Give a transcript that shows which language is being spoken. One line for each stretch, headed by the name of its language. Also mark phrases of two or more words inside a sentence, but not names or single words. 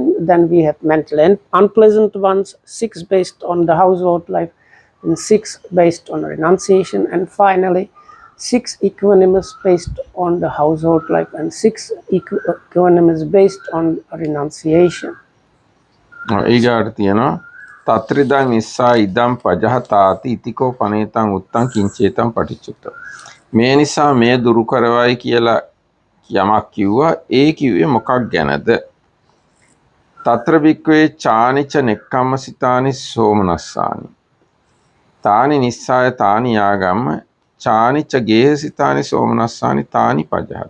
English: Then we have mentally unpleasant ones, 6 based on the household life and 6 based on renunciation, and finally 6 equanimous based on the household life and 6 equanimous based on renunciation.
Sinhala: ඊගාට තියෙනවා
Pali: තත්‍රිදං ඉස්සා ඉදම් පජහතාති ඉතිකෝ පනේතං උත්තං කිංචේතං පටිච්චුත්ත.
Sinhala: මේ නිසා මේ දුරු කරවයි කියලා යමක් කිව්වා. ඒ කිව්වේ මොකක් ගැනද?
Pali: తత్ర වික්වේ චානිච නෙක්ඛම්ම සිතානි සෝමනස්සානි තානි නිස්සාය තානි යාගම්ම චානිච ගේහසිතානි සෝමනස්සානි තානි පජහත.